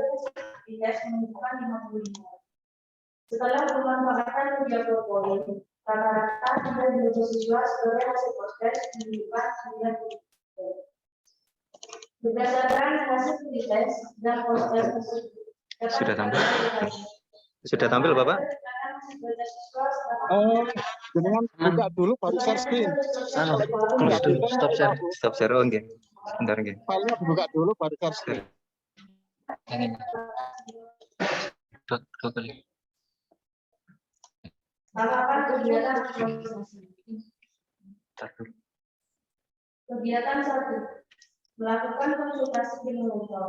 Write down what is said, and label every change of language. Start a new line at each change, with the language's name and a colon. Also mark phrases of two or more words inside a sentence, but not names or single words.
Indonesian: Setelah pemanfaatan 30 poin, rata-rata ada 7 siswa sebagai hasil proses menunjukkan 9 berdasarkan hasil tes dan proses tersebut. Sudah tampil? Sudah tampil, Bapak? Dengan buka dulu baru
English: share screen.
Indonesian: Close dulu,
English: stop share. Stop share,
Indonesian: oh, nggih. Sebentar, nggih. Filenya dibuka dulu baru
English: share screen.
Indonesian: Dua kali. Tahapan kegiatan aktualisasi. Kegiatan 1. Melakukan konsultasi dengan mentor.